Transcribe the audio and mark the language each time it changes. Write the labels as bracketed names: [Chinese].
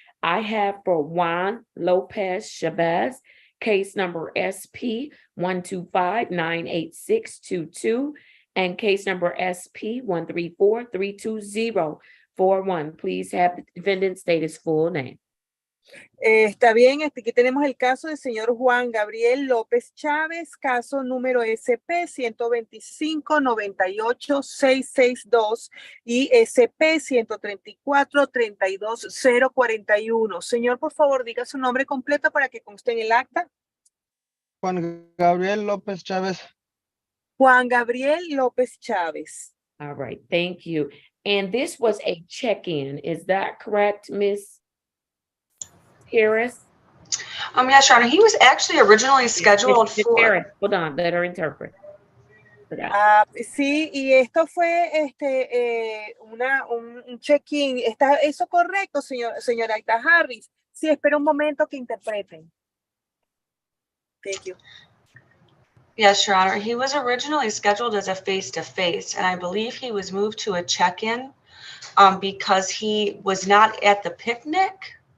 [English] I have for Juan Lopez Chavez, case number SP 125-98622 and case number SP 134-32041. Please have the defendant state his full name. [Spanish] Está bien, aquí tenemos el caso del señor Juan Gabriel López Chávez, caso número SP 125-98-662 y SP 134-32041. Señor, por favor, diga su nombre completo para que conste en el acta. Juan Gabriel López Chávez. Juan Gabriel López Chávez. [English] All right, thank you. And this was a check-in, is that correct, Ms. Harris? Yes, Your Honor, he was actually originally scheduled Ms. for. Harris, hold on, let her interpret. [Spanish] Sí, y esto fue un check-in. ¿Está eso correcto, señora Harris? Sí, espera un momento que interpreten. [English] Thank you. Yes, Your Honor, he was originally scheduled as a face-to-face, and I believe he was moved to a check-in because he was not at the picnic.